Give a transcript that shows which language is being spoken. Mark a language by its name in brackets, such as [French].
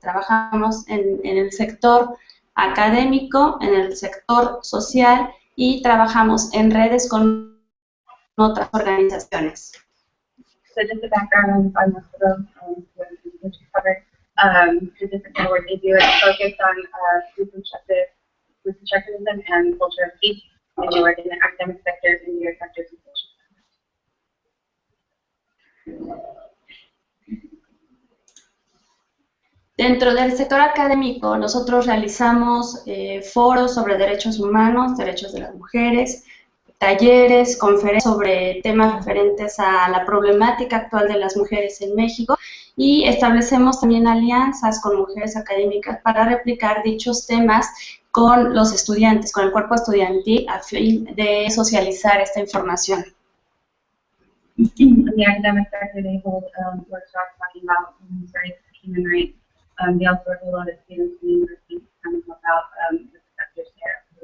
[Spanish] Trabajamos en el sector académico, en el sector social y trabajamos en redes con otras organizaciones. [English] So just a background on most of them, which we covered. The different work they do is focused on food constructivism and culture of peace, and they work in the academic sectors, media sectors, and social sectors. [Spanish] Dentro del sector académico, nosotros realizamos foros sobre derechos humanos, derechos de las mujeres, talleres, conferencias sobre temas referentes a la problemática actual de las mujeres en México, y establecemos también alianzas con mujeres académicas para replicar dichos temas con los estudiantes, con el cuerpo estudiantil, a fin de socializar esta información. [English] In the academic sector, they hold workshops talking about women's rights, human rights. They also work with a lot of students in the university to kind of help out the sectors there.